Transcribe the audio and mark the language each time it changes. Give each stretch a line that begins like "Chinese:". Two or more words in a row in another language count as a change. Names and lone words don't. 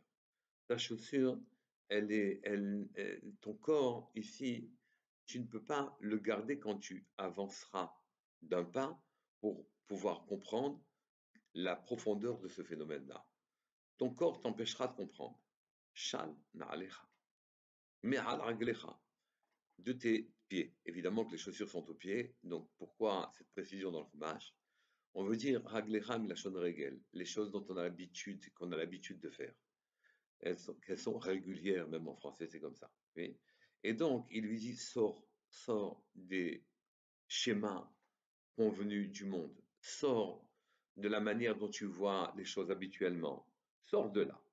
French: Ta chaussure, ton corps ici, tu ne peux pas le garder quand tu avanceras d'un pas pour pouvoir comprendre la profondeur de ce phénomène-là. Ton corps t'empêchera de comprendre.
Hebrew: של נעליך, מעל רגליך,
French: de tes pieds. Évidemment que les chaussures sont aux pieds, donc pourquoi cette précision dans le Chumash? On veut dire
Hebrew: רגליך מלשון רגל,
French: les choses dont qu'on a l'habitude de faire. Qu'elles sont régulières, même en français, c'est comme ça. Oui. Et donc, il lui dit, sors des schémas convenus du monde, sors de la manière dont tu vois les choses habituellement, sors de là.